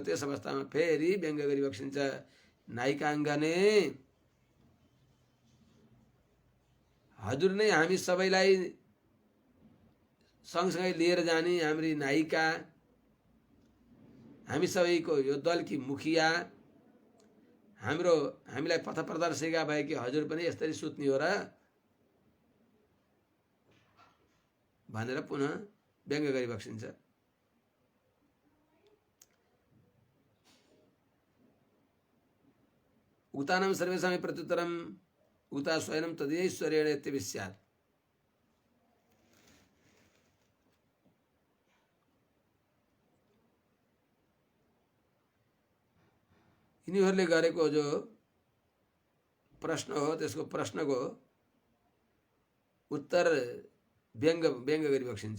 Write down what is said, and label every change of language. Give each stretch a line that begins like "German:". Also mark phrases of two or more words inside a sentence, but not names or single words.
Nepali: त्यस अवस्थामा फेरि व्यङ्ग गरी बक्सिन्छ। नायिकाङ्गने, हजुर नै हामी सबैलाई सँगसँगै लिएर जाने हाम्री नायिका, हामी सबैको यो दलकी मुखिया, हामीलाई पथ प्रदर्शिका भएकी हजुर पनि यसरी सुत्ने हो र भनेर पुनः व्यङ्ग गरी बक्सिन्छ।
Sanskrit: उक्तानां सर्वेषां प्रत्युत्तरम् उक्ता स्वयं तदैश्वर्येण इत्यपि स्यात्।
Nepali: यिनीहरूले गरेको जो प्रश्न हो त्यसको प्रश्नको उत्तर व्यङ्ग गरी बक्सिन्छ।